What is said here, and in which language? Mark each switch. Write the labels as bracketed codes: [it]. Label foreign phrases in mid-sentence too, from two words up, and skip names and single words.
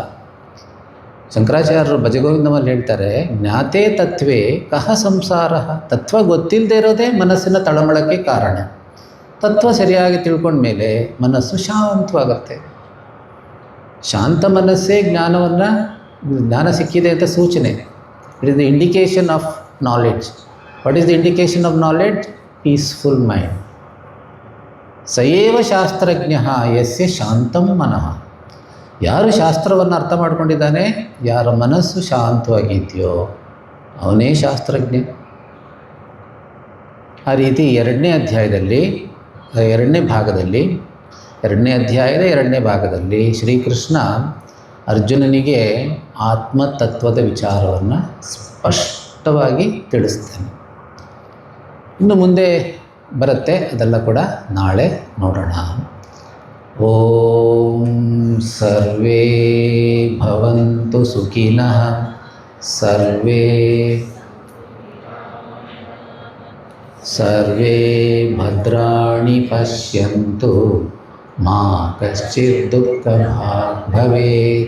[kn] ಶಂಕರಾಚಾರ್ಯರು ಭಜಗೋವಿಂದಮಲ್ಲಿ ಹೇಳ್ತಾರೆ, [sa] ಜ್ಞಾತೆ ತತ್ವೇ ಕಹ ಸಂಸಾರ. [kn] ತತ್ವ ಗೊತ್ತಿಲ್ಲದೆ ಇರೋದೇ ಮನಸ್ಸಿನ ತಳಮಳಕ್ಕೆ ಕಾರಣ. ತತ್ವ ಸರಿಯಾಗಿ ತಿಳ್ಕೊಂಡ್ಮೇಲೆ ಮನಸ್ಸು ಶಾಂತವಾಗುತ್ತೆ. ಶಾಂತ ಮನಸ್ಸೇ ಜ್ಞಾನ ಸಿಕ್ಕಿದೆ ಅಂತ ಸೂಚನೆ. [en] It is the indication of knowledge. What is the indication of knowledge? peaceful mind. [sa] ಸಯೇವ ಶಾಸ್ತ್ರಜ್ಞ ಯಸ್ಯ ಶಾಂತಂ ಮನಃ. [kn] ಯಾರು ಶಾಸ್ತ್ರವನ್ನು ಅರ್ಥ ಮಾಡ್ಕೊಂಡಿದ್ದಾನೆ, ಯಾರ ಮನಸ್ಸು ಶಾಂತವಾಗಿದೆಯೋ ಅವನೇ ಶಾಸ್ತ್ರಜ್ಞ. ಆ ರೀತಿ 2ನೇ ಅಧ್ಯಾಯದ 2ನೇ ಭಾಗದಲ್ಲಿ ಶ್ರೀಕೃಷ್ಣ ಅರ್ಜುನನಿಗೆ ಆತ್ಮತತ್ವದ ವಿಚಾರವನ್ನು ಸ್ಪಷ್ಟವಾಗಿ ತಿಳಿಸ್ತಾನೆ. ಇನ್ನು ಮುಂದೆ ಬರುತ್ತೆ, ಅದೆಲ್ಲ ಕೂಡ ನಾಳೆ ನೋಡೋಣ. [sa] ಓಂ ಸರ್ವೇ ಭವಂತು ಸುಖಿನಃ, ಸರ್ವೇ ಭದ್ರಾಣಿ ಪಶ್ಯಂತು, ಮಾ ಕಶ್ಚಿತ್ ದುಃಖಭಾಗ್ ಭವೇತ್.